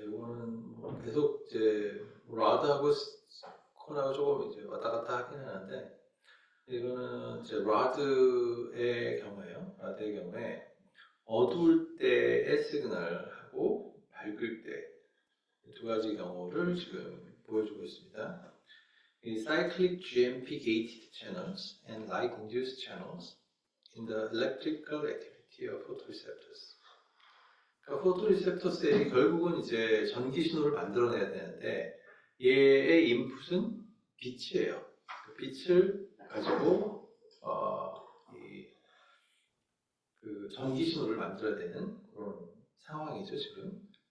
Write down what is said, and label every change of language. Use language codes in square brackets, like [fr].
[ko] 이거는 뭐 계속 이제 라드하고 콘하고 조금 이제 왔다 갔다 하긴 하는데 이거는 이제 라드의 경우에요. 라드의 경우에 어두울 때의 시그널하고 밝을 때 두 가지 경우를 지금 보여주고 있습니다. [en] 이 cyclic GMP gated channels and light induced channels in the electrical activity of photoreceptors. [ko] 그러니까 포토리셉터셀이 결국은 이제 전기 신호를 만들어내야 되는데 얘의 인풋은 빛이에요. 그 빛을 가지고 그 전기 신호를 만들어야 되는 그런 상황이죠 지금.